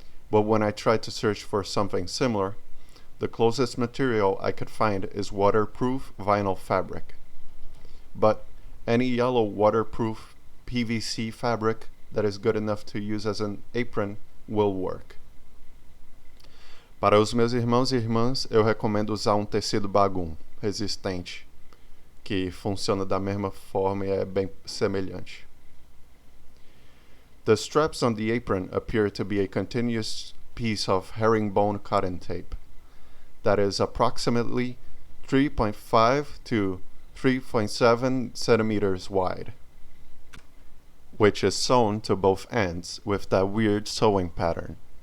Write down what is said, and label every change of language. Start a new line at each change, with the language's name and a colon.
English: But when I tried to search for something similar, the closest material I could find is waterproof vinyl fabric. But any yellow waterproof PVC fabric that is good enough to use as an apron will work.
Portuguese: Para os meus irmãos e irmãs, eu recomendo usar um tecido bagum, resistente, que funciona da mesma forma e é bem semelhante.
English: The straps on the apron appear to be a continuous piece of herringbone cotton tape, that is approximately 3.5 to 3.7 centimeters wide, which is sewn to both ends with that weird sewing pattern.